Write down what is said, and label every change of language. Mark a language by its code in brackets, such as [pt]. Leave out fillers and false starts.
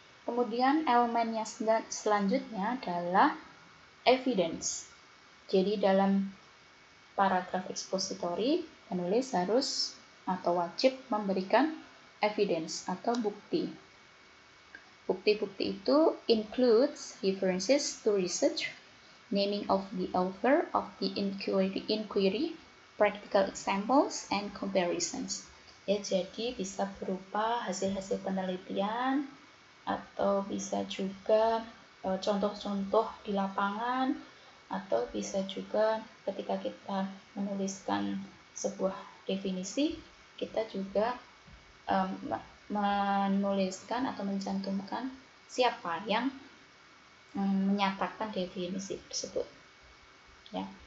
[id] Kemudian elemen yang selanjutnya adalah evidence. Jadi dalam paragraf expository, penulis harus atau wajib memberikan evidence atau bukti. Bukti-bukti itu [en] includes references to research, naming of the author of the inquiry, practical examples, and comparisons. [id] Ya, jadi bisa berupa hasil-hasil penelitian atau bisa juga contoh-contoh di lapangan, atau bisa juga ketika kita menuliskan sebuah definisi, kita juga menuliskan atau mencantumkan siapa yang menyatakan definisi tersebut, ya.